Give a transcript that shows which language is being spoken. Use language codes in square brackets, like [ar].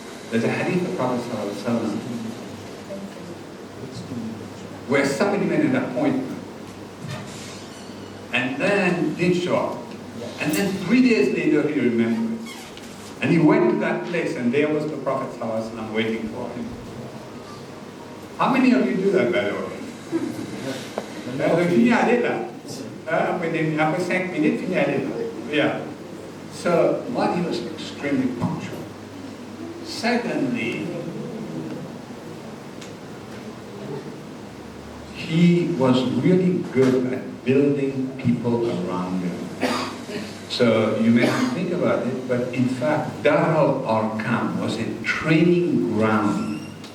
[en] There's a hadith of Prophet ﷺ where somebody made an appointment and then didn't show up. And then 3 days later he remembered. And he went to that place and there was the Prophet ﷺ waiting for him. How many of you do that, by the way? [fr] Fini aller là. Après 5 minutes, fini aller là. [en] Yeah. So, one, he was extremely punctual. Secondly, he was really good at building people around him. So you may not think about it, but in fact, Dar al-Arqam was a training ground.